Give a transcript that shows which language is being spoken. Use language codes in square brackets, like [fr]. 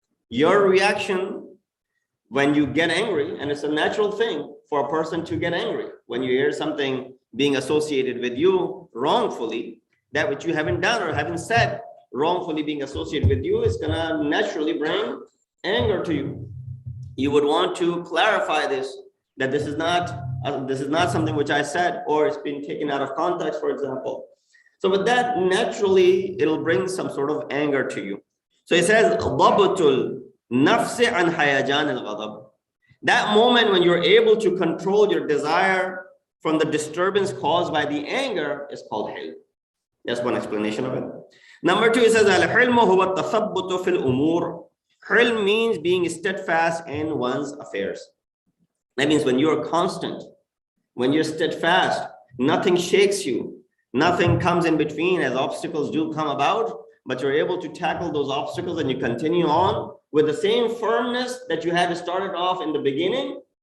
[en] Your reaction when you get angry, and it's a natural thing for a person to get angry, when you hear something being associated with you wrongfully, that which you haven't done or haven't said wrongfully being associated with you is going to naturally bring anger to you. You would want to clarify this, that this is not something which I said, or it's been taken out of context, for example. So with that, naturally, it'll bring some sort of anger to you. So it says, [ar] ضَبْطُ النَّفْسِ عَنْ حَيَجَانِ الْغَضَبِ. [en] That moment when you're able to control your desire from the disturbance caused by the anger is called hilm. That's one explanation of it. Number two, it says, [ar] al-hilmu huwa at-tathabbutu fil umur. [en] Hilm means being steadfast in one's affairs. That means when you're constant, when you're steadfast, nothing shakes you, nothing comes in between as obstacles do come about, but you're able to tackle those obstacles and you continue on with the same firmness that you had started off in the beginning.